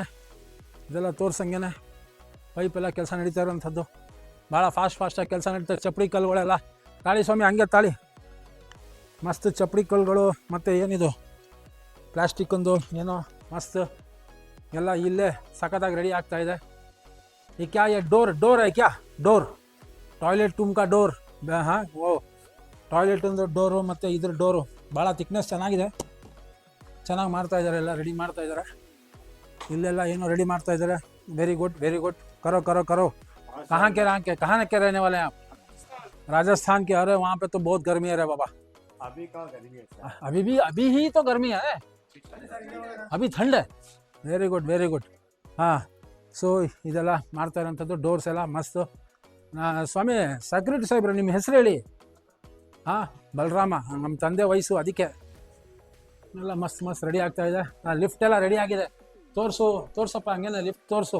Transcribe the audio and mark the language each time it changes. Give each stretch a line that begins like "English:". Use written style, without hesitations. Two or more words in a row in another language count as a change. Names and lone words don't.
Kannada: ಇದೆಲ್ಲ ತೋರ್ಸಂಗೆ ಪೈಪೆಲ್ಲ ಕೆಲಸ ನಡೀತಾ ಇರೋಂಥದ್ದು. ಭಾಳ ಫಾಸ್ಟಾಗಿ ಕೆಲಸ ನಡೀತಾರೆ. ಚಪ್ಪಡಿ ಕಲ್ಲುಗಳೆಲ್ಲ ತಾಳಿ ಸ್ವಾಮಿ, ಹಂಗೆ ತಾಳಿ. ಮಸ್ತ್ ಚಪ್ಪಡಿ ಕಲ್ಗಳು ಮತ್ತು ಏನಿದು ಪ್ಲಾಸ್ಟಿಕ್ ಒಂದು ಏನೋ ಮಸ್ತ್ ಎಲ್ಲ ಇಲ್ಲೇ ಸಖತ್ತಾಗಿ ರೆಡಿ ಆಗ್ತಾ ಇದೆ.
Hindi: ये क्या डोर है क्या? डोर टॉयलेट रूम का डोर.
Kannada: ಹಾಂ, ಓ ಟಾಯ್ಲೆಟ್ ಒಂದು ಡೋರು ಮತ್ತು ಇದ್ರ ಡೋರು ಭಾಳ ಥಿಕ್ನೆಸ್ ಚೆನ್ನಾಗಿದೆ. ಚೆನ್ನಾಗಿ ಮಾಡ್ತಾ ಇದ್ದಾರೆ, ಎಲ್ಲ ರೆಡಿ ಮಾಡ್ತಾ ಇದ್ದಾರೆ. ಇಲ್ಲೆಲ್ಲ ಏನೋ ರೆಡಿ ಮಾಡ್ತಾ ಇದ್ದಾರೆ.
English: very good very good.
Hindi: करो करो करो. कहाँ के रहने वाले हैं आप? राजस्थान के. अरे वहाँ पे तो बहुत गर्मी है रे बाबा. अभी का गर्मी है, अभी ही तो गर्मी है, अभी ठंड है.
English: very good very good.
Kannada: ಹಾಂ, ಸೊ ಇದೆಲ್ಲ ಮಾಡ್ತಾ ಇರೋಂಥದ್ದು ಡೋರ್ಸ್ ಎಲ್ಲ ಮಸ್ತು. ಸ್ವಾಮಿ ಸೆಕ್ಯೂರಿಟಿ ಸಾಹೇಬ್ರೆ, ನಿಮ್ಮ ಹೆಸರು ಹೇಳಿ. ಹಾಂ, ಬಲರಾಮ, ನಮ್ಮ ತಂದೆ ವಯಸ್ಸು, ಅದಕ್ಕೆ ಎಲ್ಲ ಮಸ್ತ್ ರೆಡಿ ಆಗ್ತಾ ಇದೆ. ಲಿಫ್ಟ್ ಎಲ್ಲ ರೆಡಿ ಆಗಿದೆ. ತೋರ್ಸಪ್ಪ ಹಂಗೇನೆ ಲಿಫ್ಟ್ ತೋರಿಸು.